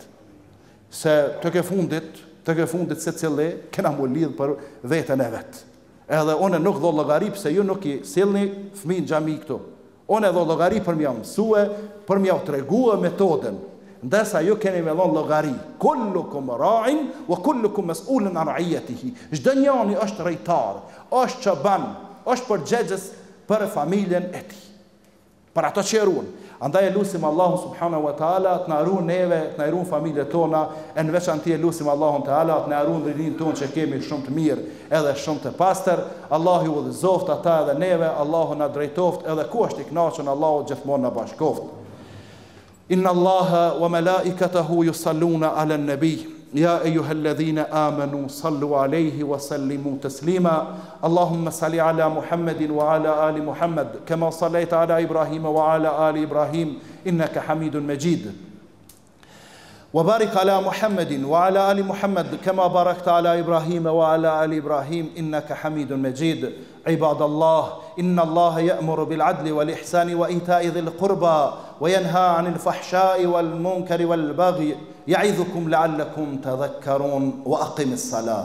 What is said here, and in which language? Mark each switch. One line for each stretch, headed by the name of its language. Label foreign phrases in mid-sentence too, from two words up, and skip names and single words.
Albanian: Se të ke fundit se cili, kena mu lidhë për vetën e vetë. Edhe one nuk dho llogari pse ju nuk i sillni fëmijë në xhami këtu. One dho llogari për m'ja mësue, për m'ja tregue metodën. Ndërsa ju keni me dhon llogari.
Arabic: كلكم راع وكلكم مسؤول عن رعيته.
Albanian: Çdo njeri është rejtar, është çoban, është përgjegjës për familjen e tij, për ato që ruan. Andaj e lusim Allahun
Arabic: سبحانه وتعالى
Albanian: të na ruan neve, të na ruan familjet tona, e në veçantë e lusim Allahun taala të na ruan rinin tonë që kemi shumë të mirë edhe shumë të pastër. Allahu ju udhëzoft ata edhe neve, Allahu na drejtoft edhe ku është i kënaqur, Allahu gjithmonë na bashkoft.
Arabic: إن الله وملائكته يصلون على النبي يا أيها الذين آمنوا صلوا عليه وسلموا تسليما اللهم صل على محمد وعلى آل محمد كما صليت على إبراهيم وعلى آل إبراهيم إنك حميد مجيد وبارك على محمد وعلى آل محمد كما باركت على إبراهيم وعلى آل إبراهيم إنك حميد مجيد عباد الله إن الله يأمر بالعدل والإحسان وإيتاء ذي القربى وينهى عن الفحشاء والمنكر والبغي يعظكم لعلكم تذكرون وأقم الصلاة